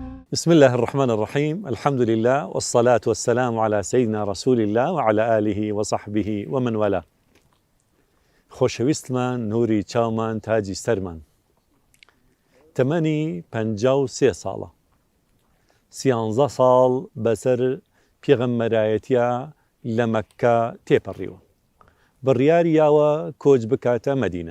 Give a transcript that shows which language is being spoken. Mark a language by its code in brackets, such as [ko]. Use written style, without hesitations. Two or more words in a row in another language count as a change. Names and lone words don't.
[ar] بسم الله الرحمن الرحيم. الحمد لله والصلاة والسلام على سيدنا رسول الله وعلى آله وصحبه ومن والاه. [ckb] خۆشەویستمان، نوری چاومان، تاجی سەرمان. تەمەنی 53 ساڵە. 13 ساڵ بەسەر پێغەمبەرایەتیە لە مەککە تێپەڕیوە. بڕیاریاوە کۆچ بکاتە مەدینە.